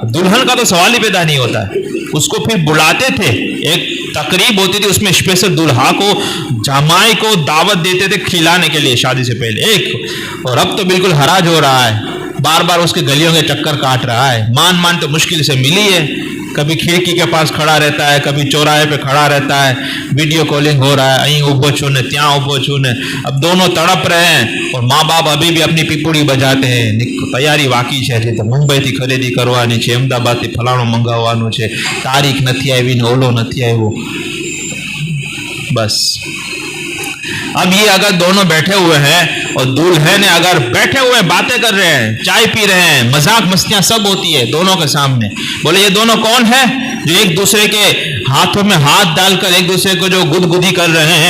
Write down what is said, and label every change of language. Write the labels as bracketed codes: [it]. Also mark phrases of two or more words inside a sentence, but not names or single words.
[ur] دلہن کا تو سوال ہی پیدا نہیں ہوتا ہے. اس کو پھر بلاتے تھے, ایک تقریب ہوتی تھی, اس میں اسپیشل دولہا کو جمائی کو دعوت دیتے تھے کھلانے کے لیے شادی سے پہلے ایک. اور اب تو بالکل حراج ہو رہا ہے, بار بار اس کے گلیوں کے چکر کاٹ رہا ہے. مان تو مشکل سے ملی ہے, کبھی کھڑکی کے پاس کھڑا رہتا ہے, کبھی چوراہے پہ کھڑا رہتا ہے, ویڈیو کالنگ ہو رہا ہے, [gu] અહીં ઊભો છું ને ત્યાં ઊભો છું ને. [ur] اب دونوں تڑپ رہے ہیں اور ماں باپ ابھی بھی اپنی پیپڑی بجاتے ہیں. [gu] તૈયારી બાકી છે, હજી તો મુંબઈથી ખરીદી કરવાની છે, અમદાવાદથી ફલાણું મંગાવવાનું છે, તારીખ નથી આવી ને ઓલો નથી આવ્યો. [ur] બસ اب یہ اگر دونوں بیٹھے ہوئے ہیں اور دلہن اگر بیٹھے ہوئے باتیں کر رہے ہیں, چائے پی رہے ہیں, مذاق مستیاں سب ہوتی ہے دونوں کے سامنے. بولے یہ دونوں کون ہیں جو ایک دوسرے کے ہاتھوں میں ہاتھ ڈال کر ایک دوسرے کو جو گدگدی کر رہے ہیں.